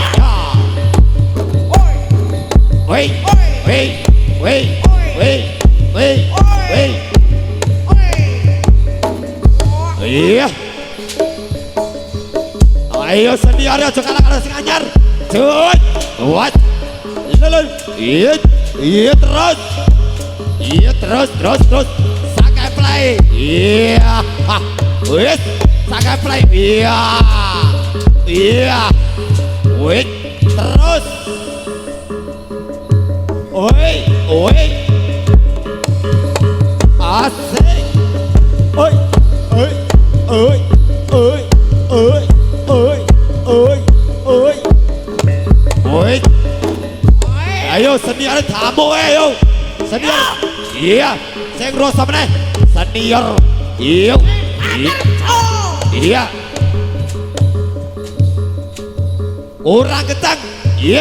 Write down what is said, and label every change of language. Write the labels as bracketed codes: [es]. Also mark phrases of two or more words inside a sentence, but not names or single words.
[id] Wih, wih, wih, wih, wih, wih. Iya. Ayo sendiri aja kalah [jv] sing anyar. [id] Cuy. What? Iya, iya terus. Iya terus. Sakai play. Iya. Wih, sakai play. Iya. Iya. Wih, terus. Oi. Asik. Oi, oi, oi, oi, oi, oi, oi, oi. Woi. Ayo senior tamu ayo. Senior. [jv] Iya, sing ngrasa meneh. Senior. Iya. [id] Iya. Kurang kencang. Iya.